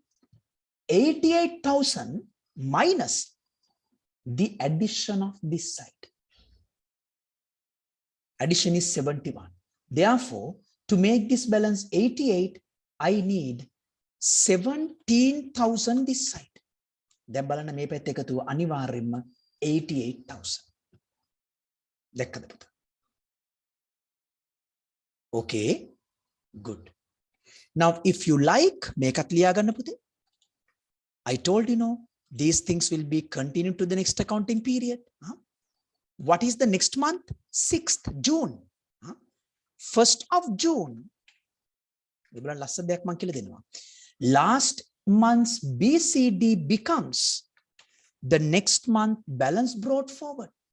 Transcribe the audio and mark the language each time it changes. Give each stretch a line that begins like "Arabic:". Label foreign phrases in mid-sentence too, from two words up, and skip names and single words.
English: 88,000 minus the addition of this side. Addition is 71. Therefore, to make this balance 88, I need 17,000 this side.
Sinhala: දැන් බලන්න මේ පැත්ත එකතුව අනිවාර්යෙන්ම 88,000. දැක්කද පුතා?
English: Okay, good. Now, if you like,
Sinhala: මේකත් ලියා ගන්න පුතේ.
English: I told you, these things will be continued to the next accounting period. What is the next month? 6th June. 1st of June. Last month's BCD becomes the next month balance brought forward.